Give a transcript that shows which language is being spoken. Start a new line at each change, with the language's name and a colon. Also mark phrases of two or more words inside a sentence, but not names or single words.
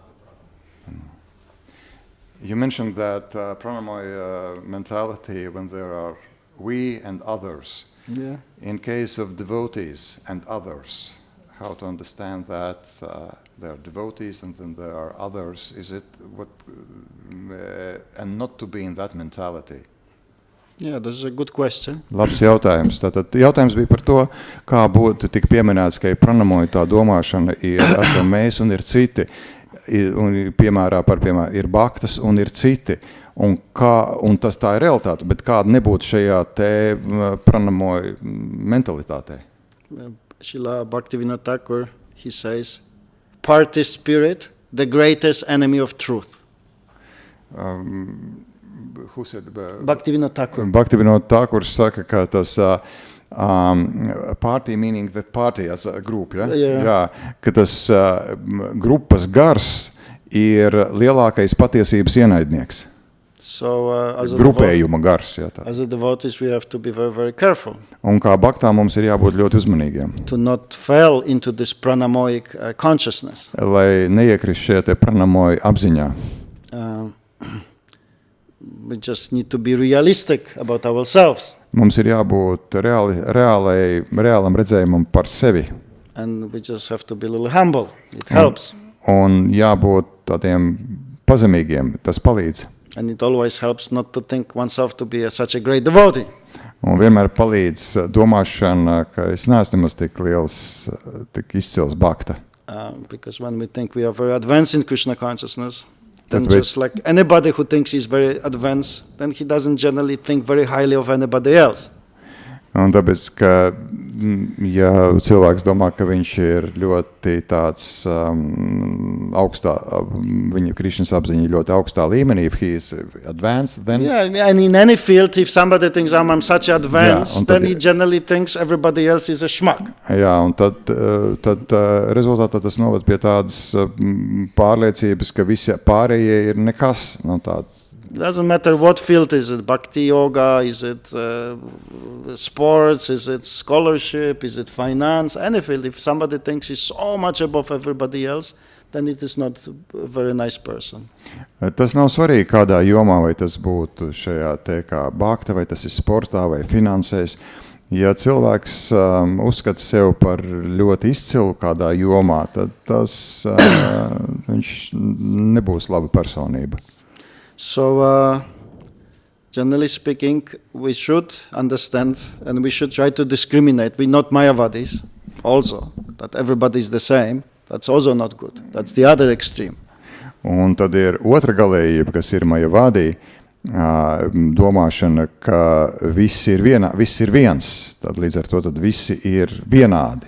English: You mentioned that pranamoy mentality when there are we and others. Yeah. In case of devotees and others, how to understand that there are devotees and then there are others? Is it what and not to be in that mentality? Yeah, that's a good question.
Latvian: Labs jautājums. Tātad jautājums bija par to, kā būtu tik pieminēts, ka pranamoja tā domāšana esam mēs un ir citi. Un piemēram, ir bhaktas un ir citi. Un tas tā ir realitāte, bet kāda nebūtu šajā te pranamoja mentalitātē?
English: Srila Bhaktivinoda Thakur, he says, party spirit, the greatest enemy of truth. Who said? Bhaktivinoda Thakur.
Latvian: Bhaktivinoda Thakur saka, ka tas
English: party meaning that party as a group,
Latvian: ja?
English: Yeah.
Latvian: Jā, ka tas grupas gars ir lielākais patiesības ienaidnieks. So, Grupējuma gars, jā, tā.
English: as a devotees, we have to be very, very careful
Latvian: Un kā baktā mums ir jābūt ļoti uzmanīgiem,
English: to not fall into this pranamoic consciousness.
Latvian: lai neiekrist šajā te pranamoja apziņā.
English: We just need to be realistic about ourselves.
Latvian: Mums ir jābūt reālam redzējumam par sevi.
English: And we just have to be a little humble. It helps.
Latvian: Un jābūt tādiem pazemīgiem, tas palīdz.
English: And it always helps not to think oneself to be such a great devotee.
Latvian: Un vienmēr palīdz domāšana, ka es neesmu nemaz tik liels, tik izcils bhakta.
English: Because when we think we are very advanced in Krishna consciousness, then That's right. just like anybody who thinks he's very advanced, then he doesn't generally think very highly of anybody else.
Latvian: Un tāpēc, ka ja cilvēks domā, ka viņš ir ļoti tāds augstā, viņa Krishnas apziņa ļoti augstā līmenī,
English: if he is advanced, then... Yeah, and in any field, if somebody thinks I'm such advanced, then he generally thinks everybody else is a schmuck.
Latvian: Jā, un tad rezultātā tas noved pie tādas pārliecības, ka visi pārējie ir nekas, no tāds.
English: It doesn't matter what field is it, bhakti yoga, is it sports, is it scholarship, is it finance, any field. If somebody thinks he's so much above everybody else, then it is not a very nice person.
Latvian: Tas nav svarīgi, kādā jomā, vai tas būtu šajā te kā bhakta, vai tas ir sportā, vai finansēs. Ja cilvēks uzskata sev par ļoti izcilu kādā jomā, tad tas viņš nebūs laba personība.
English: So, generally speaking, we should understand and we should try to discriminate. We're not Mayavadis also, that everybody is the same. That's also not good. That's the other extreme.
Latvian: Un tad ir otra galējība, kas ir Mayavadi, domāšana, ka viss ir viens, tad līdz ar to tad visi ir vienādi.